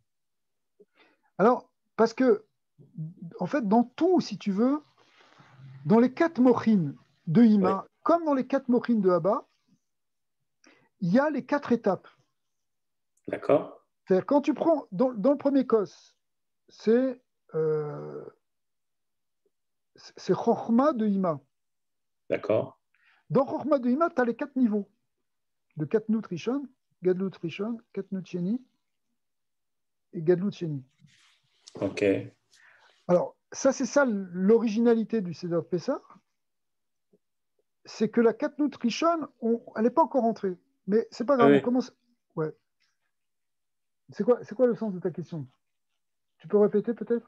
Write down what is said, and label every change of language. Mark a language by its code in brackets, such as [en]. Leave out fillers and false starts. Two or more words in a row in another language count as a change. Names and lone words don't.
[fr] Alors, parce que, en fait, dans tout, si tu veux, dans les 4 mochines de Ima, oui, comme dans les 4 mochines de Abba, il y a les 4 étapes. D'accord. C'est-à-dire, quand tu prends, dans le premier Kos, c'est Chokhmah de Ima. D'accord. Dans Chokhmah de Ima, tu as les 4 niveaux de [he] קטנות ראשון, גדלות ראשון, קטנות שני [fr] et [he] גדלות שני. [fr] Ok. Alors, c'est ça l'originalité du Seder de Pessah, c'est que la [he] קטנות ראשון, [fr] elle n'est pas encore entrée. Mais c'est pas grave, oui. On commence. Ouais. C'est quoi le sens de ta question? Tu peux répéter peut-être?